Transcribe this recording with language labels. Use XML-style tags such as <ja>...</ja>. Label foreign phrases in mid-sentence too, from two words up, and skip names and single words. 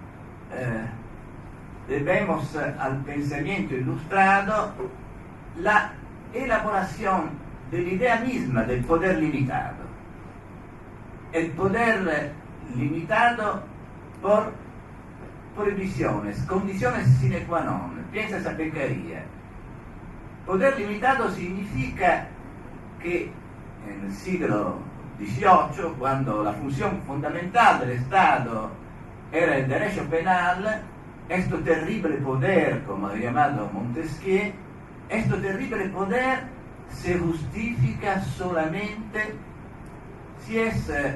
<es>Debemos al pensamiento ilustrado la elaboración de la idea misma del poder limitado. El poder limitado por prohibiciones, condiciones</es> <la>sine qua non.</la> <es>Piensa esa pecaría. Poder limitado significa que en el siglo XVIII, cuando la función fundamental del Estado era el derecho penal, este terrible poder, como ha llamado Montesquieu, este terrible poder se justifica solamente si es</es>